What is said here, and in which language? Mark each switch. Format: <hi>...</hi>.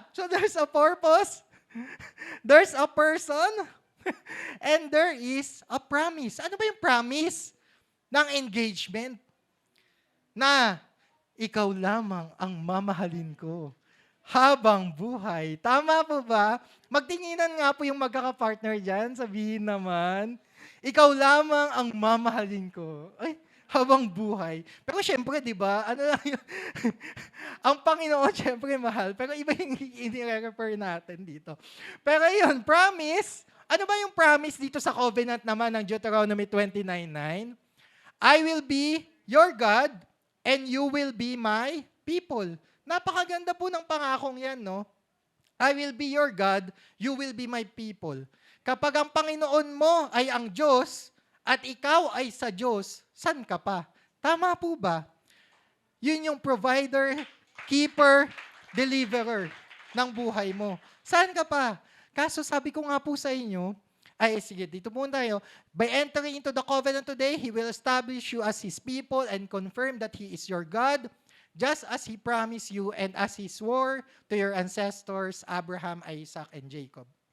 <en>So there's a purpose, there's a person, and there is a promise.</en> <tl>Ano ba yung promise ng engagement? Na ikaw lamang ang mamahalin ko. habang buhay. Tama po ba? Magtinginan nga po yung magkakapartner dyan. Sabihin naman, ikaw lamang ang mamahalin ko. Ay, habang buhay. Pero syempre, di ba, ano lang yun? Ang Panginoon, syempre, mahal. Pero iba yung i-refer natin dito. Pero yun, promise. Ano ba yung promise dito sa covenant naman ng Deuteronomy 29:9?</tl> <en>I will be your God and you will be my people.</en> <tl>Napakaganda po ng pangakong yan, no?</tl> <en>I will be your God, you will be my people.</en> <tl>Kapag ang Panginoon mo ay ang Diyos at ikaw ay sa Diyos, san ka pa? Tama po ba? Yun yung</tl> <en>provider, keeper, deliverer</en> <tl>ng buhay mo. Saan ka pa? Kaso sabi ko nga po sa inyo, ay sige, dito muna tayo.</tl> <en>By entering into the covenant today, He will establish you as His people and confirm that He is your God, just as He promised you and as He swore to your ancestors, Abraham, Isaac, and Jacob.</en>